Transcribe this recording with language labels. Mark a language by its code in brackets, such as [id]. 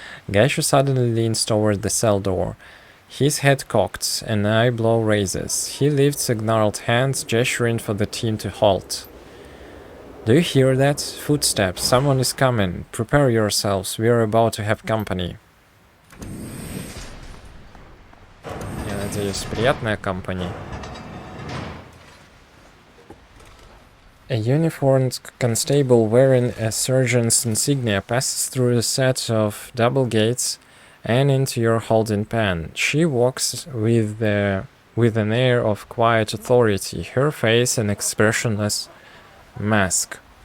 [en] Gaishu suddenly leans toward the cell door. His head cocked, an eyebrow raises. He lifts a gnarled hand, gesturing for the team to halt. Do you hear that? Footsteps. Someone is coming. Prepare yourselves. We are about to have company. [ru] Я надеюсь, приятная company. [en] A uniformed constable wearing a surgeon's insignia passes through a set of double gates and into your holding pen. She walks with an air of quiet authority, her face an expressionless mask.